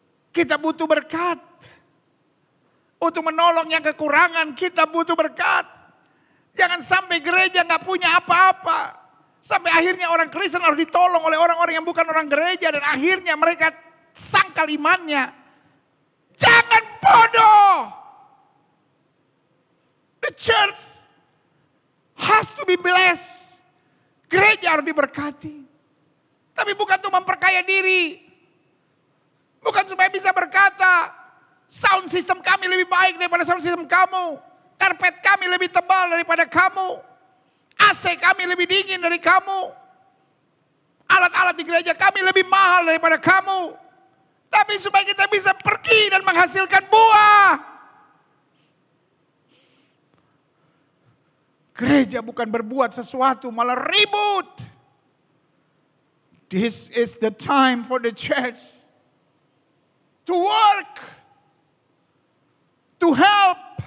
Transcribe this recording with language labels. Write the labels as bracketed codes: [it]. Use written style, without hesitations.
[id] Kita butuh berkat. Untuk menolong yang kekurangan kita butuh berkat. Jangan sampai gereja gak punya apa-apa. Sampai akhirnya orang Kristen harus ditolong oleh orang-orang yang bukan orang gereja. Dan akhirnya mereka sangkal imannya. Jangan bodoh. [en] The church has to be blessed. [id] Gereja harus diberkati. Tapi bukan untuk memperkaya diri. Bukan supaya bisa berkata, sound system kami lebih baik daripada sound system kamu. Karpet kami lebih tebal daripada kamu. AC kami lebih dingin dari kamu. Alat-alat di gereja kami lebih mahal daripada kamu. Tapi supaya kita bisa pergi dan menghasilkan buah. Gereja bukan berbuat sesuatu, malah ribut. [en] This is the time for the church to work, to help,